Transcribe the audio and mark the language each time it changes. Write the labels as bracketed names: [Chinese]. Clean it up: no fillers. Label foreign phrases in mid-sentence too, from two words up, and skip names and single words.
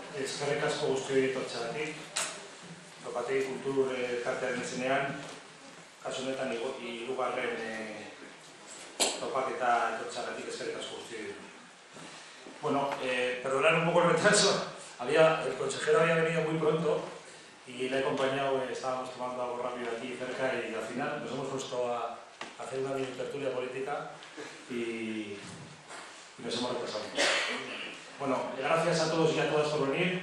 [Basque] Eskerrik asko guztioi etortzeagatik. Topategi kultur elkartearen izenean, kasu honetan hirugarren topaketa etortzeagatik eskerrik asko guztioi. [Spanish] Bueno, perdonar un poco el retraso. El consejero había venido muy pronto y le he acompañado, estábamos tomando algo rápido aquí cerca y al final nos hemos puesto a hacer una mini tertulia política y nos hemos retrasado. Bueno, gracias a todos y a todas por venir.